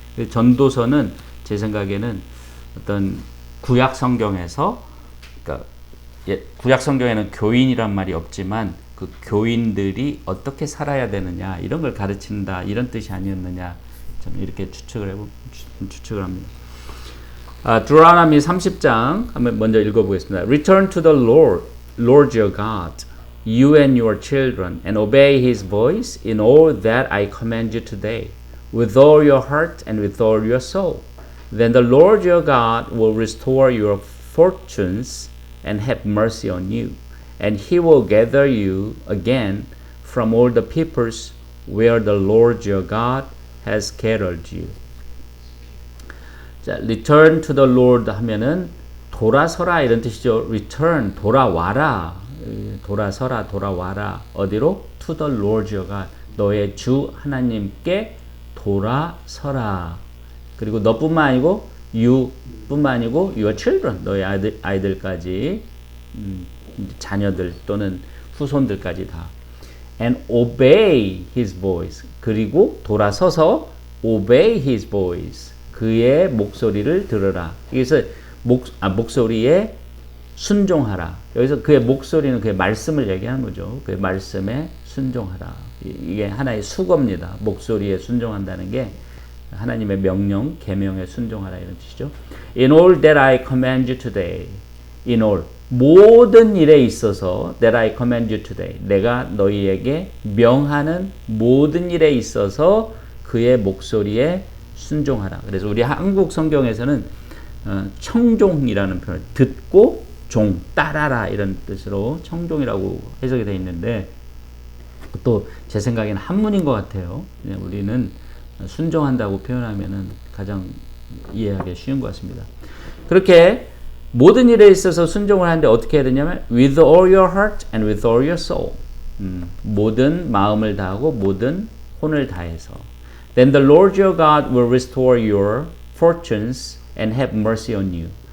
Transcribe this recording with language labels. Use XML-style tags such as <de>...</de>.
<ko>전도서는 제 생각에는 어떤 구약 성경에서, 그러니까 구약 성경에는 교인이란 말이 없지만 그 교인들이 어떻게 살아야 되느냐 이런 걸 가르친다 이런 뜻이 아니었느냐 좀 이렇게 추측을 합니다. 드로라미 30장 한번 먼저 읽어보겠습니다.</ko> <en>Return to the Lord your God, you and your children, and obey His voice in all that I command you today, with all your heart and with all your soul. Then the Lord your God will restore your fortunes and have mercy on you, and He will gather you again from all the peoples where the Lord your God has scattered you.</en> <ko>자,</ko> <en>return to the Lord</en> <ko>하면은 돌아서라 이런 뜻이죠. return, 돌아와라. 돌아와라. 어디로?</ko> <en>to the Lord your God.</en> <ko>너의 주 하나님께 돌아서라. 그리고 너뿐만 아니고 you뿐만 아니고</ko> <en>your children,</en> <ko>너의 아이들까지, 자녀들 또는 후손들까지 다.</ko> <en>and obey his voice.</en> <ko>그리고 돌아서서</ko> <en>obey his voice.</en> <ko>그의 목소리를 들으라. 여기서 목소리에 순종하라. 여기서 그의 목소리는 그의 말씀을 얘기하는 거죠. 그의 말씀에 순종하라. 이게 하나의 수거입니다. 목소리에 순종한다는 게 하나님의 명령, 계명에 순종하라 이런 뜻이죠.</ko> <en>In all that I command you today. In all.</en> <ko>모든 일에 있어서</ko> <en>that I command you today.</en> <ko>내가 너희에게 명하는 모든 일에 있어서 그의 목소리에 순종하라. 그래서 우리 한국 성경에서는 청종이라는 표현, 듣고 종, 따라라 이런 뜻으로 청종이라고 해석이 되어 있는데 또 제 생각에는 한문인 것 같아요. 우리는 순종한다고 표현하면은 가장 이해하기 쉬운 것 같습니다. 그렇게 모든 일에 있어서 순종을 하는데 어떻게 해야 되냐면</ko> <en>with all your heart and with all your soul.</en> <ko>모든 마음을 다하고 모든 혼을 다해서.</ko> <en>Then the Lord your God will restore your fortunes and have mercy on you.</en>